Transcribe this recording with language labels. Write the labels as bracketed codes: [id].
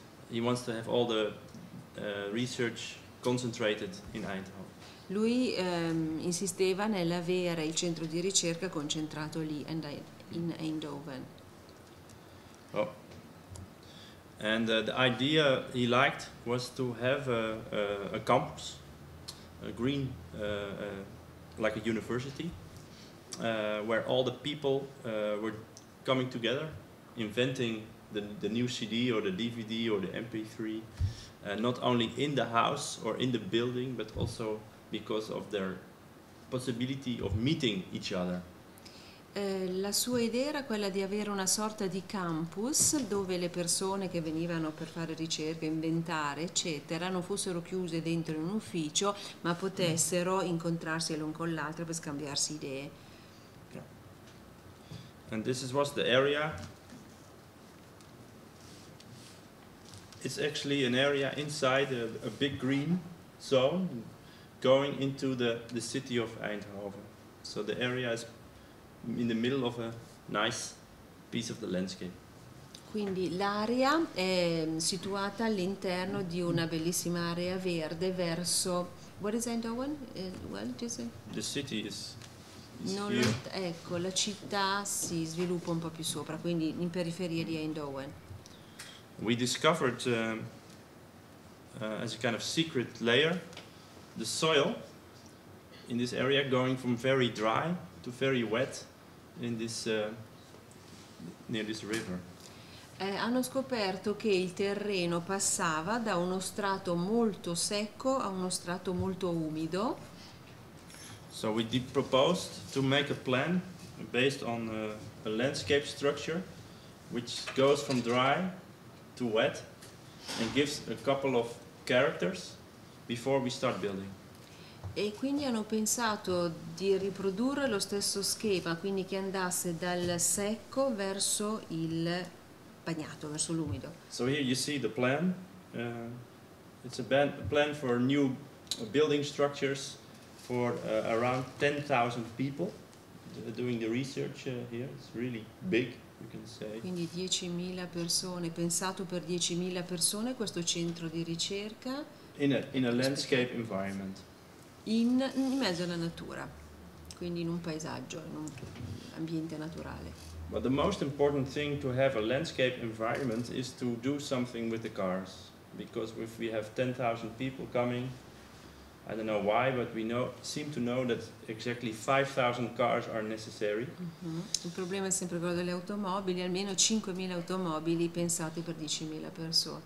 [en] He wants to have all the research concentrated in Eindhoven. [it] Lui insisteva nell'avere il centro di ricerca concentrato lì in Eindhoven. Oh. [en] And the idea he liked was to have a campus, a green, like a university, where all the people were coming together, inventing the new CD or the DVD or the MP3, not only in the house or in the building, but also because of their possibility of meeting each other. [it] La sua idea era quella di avere una sorta di campus dove le persone che venivano per fare ricerca, inventare, eccetera, non fossero chiuse dentro in un ufficio, ma potessero incontrarsi l'un con l'altro per scambiarsi idee. [en] Yeah. And was the area. It's actually an area inside a big green zone going into the city of Eindhoven. So the area is in the middle of a nice piece of the landscape. [it] Quindi l'area è situata all'interno di una bellissima area verde verso... [en] What is Eindhoven? Well, The city is here. [it] Ecco, la città si sviluppa un po' più sopra, quindi in periferia di Eindhoven. [en] We discovered as a kind of secret layer the soil in this area going from very dry to very wet in this near this river. [it] Hanno scoperto che il terreno passava da uno strato molto secco a uno strato molto umido. [en] So we proposed to make a plan based on a landscape structure which goes from dry to wet and gives a couple of characters before we start building. [it] E quindi hanno pensato di riprodurre lo stesso schema, quindi che andasse dal secco verso il bagnato, verso l'umido. [en] So here you see the plan. It's a plan for new building structures for around 10,000 people doing the research here. It's really big, you can say. [it] Quindi 10.000 persone, pensato per 10.000 persone questo centro di ricerca [en] In a landscape environment. [it] in mezzo alla natura, quindi in un paesaggio, in un ambiente naturale. [en] But the most important thing to have a landscape environment is to do something with the cars. Because if we have 10,000 people coming, I don't know why, but seem to know that exactly 5,000 cars are necessary. [it] Il problema è sempre quello delle automobili, almeno 5.000 automobili pensate per 10.000 persone.